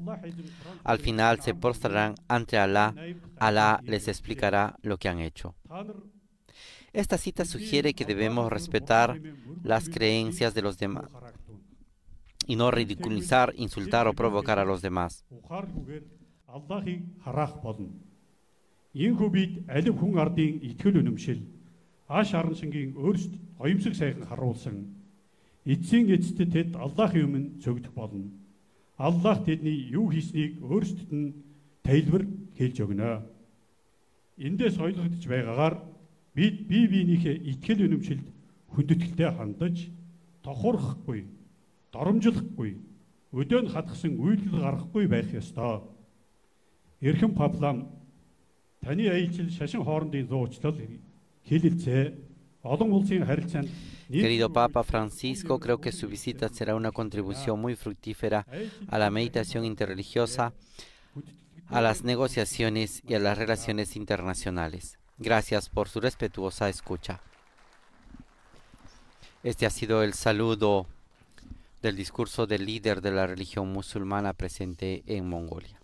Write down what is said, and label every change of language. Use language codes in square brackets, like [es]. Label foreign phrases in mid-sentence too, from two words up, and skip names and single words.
[es] Al final se postrarán ante Alá. Alá les explicará lo que han hecho. Esta cita sugiere que debemos respetar las creencias de los demás y no ridiculizar, insultar o provocar a los demás. [mn] Эцсийн эцэд тэд Аллахын өмнө зөвдөх болно. Аллах тэдний юу хийснийг өөрсдөд нь тайлбар хэлж өгнө. Эндээс ойлгогдож байгаагаар бид бие биенийхээ итгэл үнэмшилд хүндэтгэлтэй хандаж, тохурахгүй, доромжлохгүй, өдөөн хатгсан үйлдэл гаргахгүй байх ёстой. Эрхэм Папалам, таны аялал шашин хоорондын зуучлал, хэлэлцээ, олон улсын харилцаанд. [es] Querido Papa Francisco, creo que su visita será una contribución muy fructífera a la meditación interreligiosa, a las negociaciones y a las relaciones internacionales. Gracias por su respetuosa escucha. Este ha sido el saludo del discurso del líder de la religión musulmana presente en Mongolia.